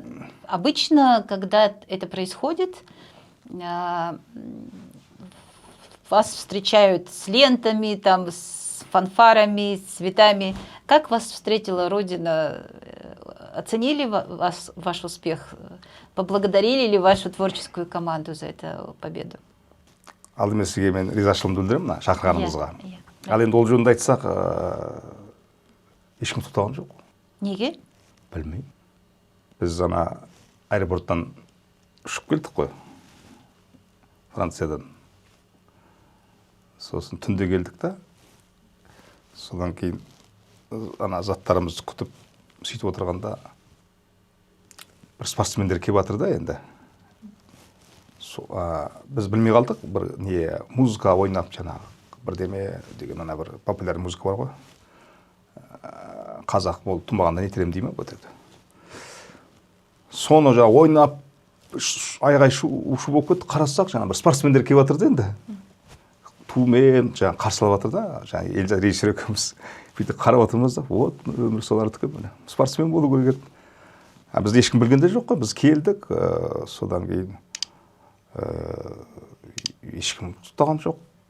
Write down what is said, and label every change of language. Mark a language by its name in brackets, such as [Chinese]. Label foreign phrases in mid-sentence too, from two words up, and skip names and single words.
[Russian] Обычно, когда это происходит, вас встречают с лентами, там, с фанфарами, с цветами. Как вас встретила Родина? Оценили ваш успех? Поблагодарили ли вашу творческую команду за эту победу? [Kazakh] Алдымен сізге мен ризашылығымды білдіремін шақырғаныңызға. Ал енді ол жөнінде айтсақ, ешкім тоқтаған жоқ. Неге? Білмеймін. Біз аэропорттан ұшып келдік қой. Франциядан. Сосын түнде келдік та. Содан кейін заттарымызды күтіп сөйтіп отырғанда бір спортсмендер келіп жатыр да енді. Біз білмей қалдық, бір музыка ойнап жаңағы бірдеме деген бір популярный музыка бар ғой. Қазақ болып тумағанда не терем деймін [Russian] вот это. [Kazakh] Соны жаңа ойнап айғай шу болып кетті, қарасақ жаңа бір спортсмендер келіп жатыр да енді. Тумен жаңа қарсылап жатыр да, жаңа Елжан режиссер екеуміз бүйтіп қарап отырмыз да, вот өмір солардікі міне. Спортсмен болу керек еді. Бізді ешкім білген де жоқ қой, біз келдік, содан кейін ешкім тұтаған жоқ.